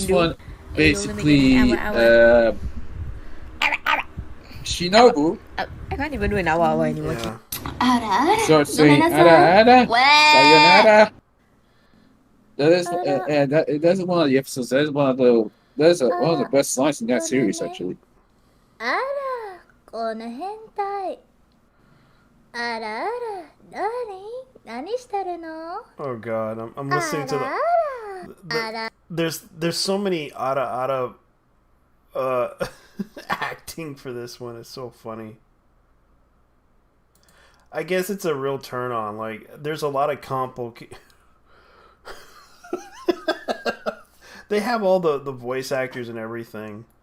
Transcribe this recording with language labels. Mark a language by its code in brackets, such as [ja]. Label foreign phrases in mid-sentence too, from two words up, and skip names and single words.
[en] And this one, basically, Shinobu. I can't even do an awa awa anymore. Yeah. Start saying [ja] ara, sayonara. [en] That is that's one of the episodes. That is one of the best lines in that series, actually. [ja] Ara, kono hentai. Ara ara, nani? Nani shiteru no? [en] Oh god, I'm listening to the there's so many Ara acting for this one. It's so funny. I guess it's a real turn on. Like there's a lot of they have all the voice actors and everything.